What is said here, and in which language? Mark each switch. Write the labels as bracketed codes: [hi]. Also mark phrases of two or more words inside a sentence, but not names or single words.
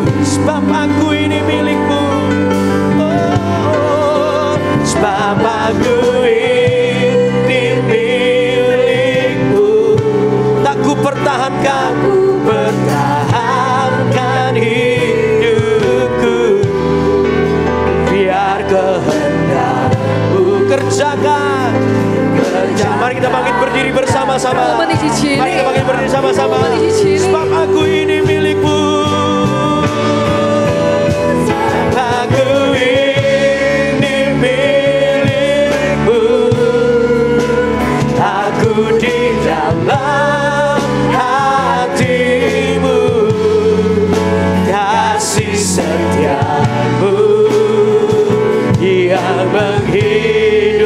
[id] Sebab aku ini milikmu, oh, sebab aku ini milikmu, tak ku pertahankan, pertahankan hidupku, biar kehendakmu kerjakan. Mari kita bangkit berdiri bersama-sama. [zh] 我们一起起立。 [id] Mari kita bangkit berdiri sama-sama. [zh] 我们一起起立。 [id] Sebab aku ini milikmu, aku ini milikmu, aku di dalam hatimu, kasih setiamu yang menghidupkan